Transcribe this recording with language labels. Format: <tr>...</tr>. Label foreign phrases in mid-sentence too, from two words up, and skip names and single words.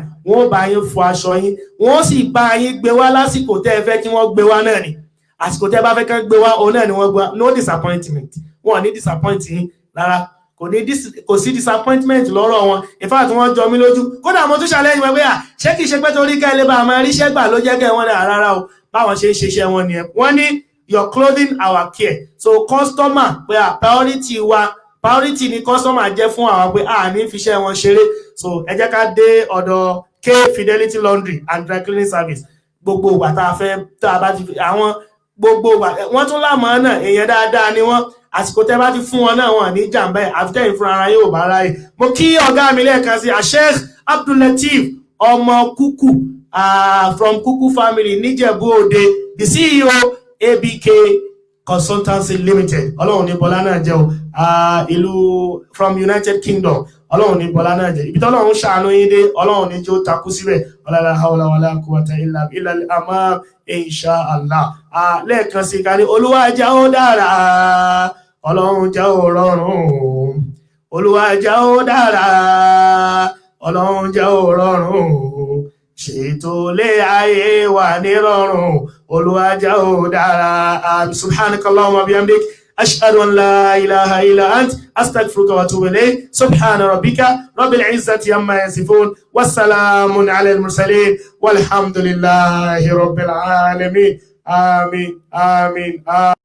<yo>wọ́n bá yín fọ aṣọ yín, wọ́n sì bá yín gbé wá lásìkò tẹ́ ẹ fẹ́ kí wọ́n gbé wá náà ni, àsìkò tẹ́ bá fẹ́ kán gbé wá òun náà ni wọ́n gbé wá.</yo> <en>No disappointment,</en> <yo>wọ́n ní disappoint yín rárá, kò sí disappointment lọ́rọ̀ wọn.</yo> <en>In fact</en> <yo>wọ́n jọ mí lójú, kódà mo tún ṣàlẹ́yìn wọn pé ṣé kìí ṣe pé torí ká ilé bá a máa ríṣẹ́ gbà ló jẹ́ kẹ́ wọ́n náà rárá o, báwọn ṣe ń ṣiṣẹ́ wọn nìyẹn. Wọ́n ní</yo> <en>your clothing our care,</en> <yo>so customer pé priority wa, priority ni customer jẹ́ fún àwọn pé ní fiṣẹ́ wọn ṣeré. So ẹ jẹ́ ká dé ọ̀dọ̀ K Fidelity Laundry and Dry Cleaning Service. Gbogbo ìgbà tá a fẹ́ tá a bá ti àwọn gbogbo ìgbà wọ́n tún lámọ̀ náà, èèyàn dáadáa ni wọ́n, àsìkò tẹ́ bá ti fún wọn náà wọn ní jàǹbá ẹ̀ àfitẹ́yìn fún ara yóò bá ráyè. Mo kí ọ̀gá mi lẹ́ẹ̀kan sí Sheikh Abdul-Lateef ọmọ Kúkú</yo> <en>from Kúkú family</en> <yo>níjẹ̀bú Òde,</yo> <en>the CEO</en> <yo>ABK Consultancy Limited. Ọlọ́run ní bọ́lá náà jẹ́ o, ìlú from United Kingdom. Ọlọ́run ní bọ́lá náà jẹ́, ibi tọ́lọ́run ṣàánú yín dé Ọlọ́run ní tí ó takú síbẹ̀.</yo> <ar>ولا حول ولا قوة إلا بالله الأمام إن شاء الله.</ar> <yo>Lẹ́ẹ̀kan sí ká ní Olúwa jẹ́ ó dára, Ọlọ́run jẹ́ ó rọrùn, Olúwa jẹ́ ó dára, Ọlọ́run jẹ́ ó rọrùn, ṣètò lé ayé wà ní rọrùn, Olúwa jẹ́ ó dára.</yo> <ar>سبحانك اللهم بحمدك أشهد أن لا إله إلا أنت أستغفرك وأتوب إليك. سبحان ربك رب العزة عما يصفون والسلام على المرسلين والحمد لله رب العالمين.</ar> <yo>Amin, amin, amin.</yo>